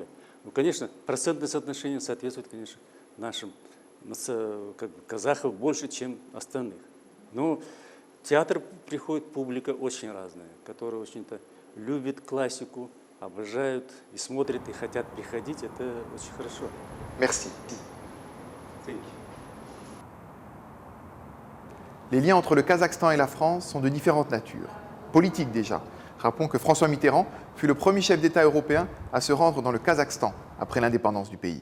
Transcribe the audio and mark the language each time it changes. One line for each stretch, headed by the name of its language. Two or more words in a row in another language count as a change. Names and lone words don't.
Russian: Ну, конечно, процентное соотношение соответствует, конечно, нашим как бы, казахов больше, чем остальных. Но в театр приходит публика очень разная, которая очень-то любит классику, обожают и смотрят, и хотят приходить. Это очень хорошо.
French: Merci. Les liens entre le Kazakhstan et la France sont de différentes natures. Politique déjà. Rappelons que François Mitterrand fut le premier chef d'État européen à se rendre dans le Kazakhstan après l'indépendance du pays.